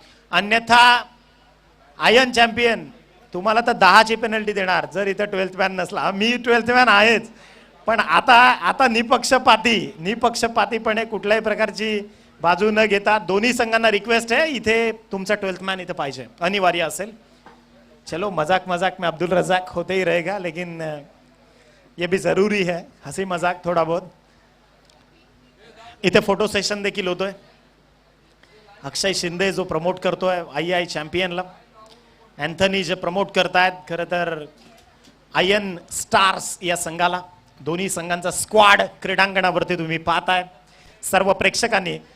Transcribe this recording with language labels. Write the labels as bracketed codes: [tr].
[mr] अन्यथा ion champion तुम्हाला तर 10ची पेनल्टी देणार जर इथं 12th मॅन नसला. मी 12th मॅन आहेच, पण आता निपक्षपातीपणे कुठल्याही प्रकारची बाजू न घेता दोन्ही संघांना रिक्वेस्ट आहे इथे तुमचा 12th मॅन इथे पाहिजे, अनिवार्य असेल. [hi] चलो मजाक में अब्दुल रजाक होते ही रहेगा, लेकिन ये भी जरूरी है, हंसी मजाक थोड़ा बहुत. [mr] इथे फोटो सेशन देखील होतोय. अक्षय शिंदे जो प्रमोट करतोय IAI चॅम्पियनला, अँथनी जे प्रमोट करतायत खरं तर आयन स्टार्स या संघाला. दोन्ही संघांचा स्क्वाड क्रीडांगणावरती तुम्ही पाहताय. सर्व प्रेक्षकांनी.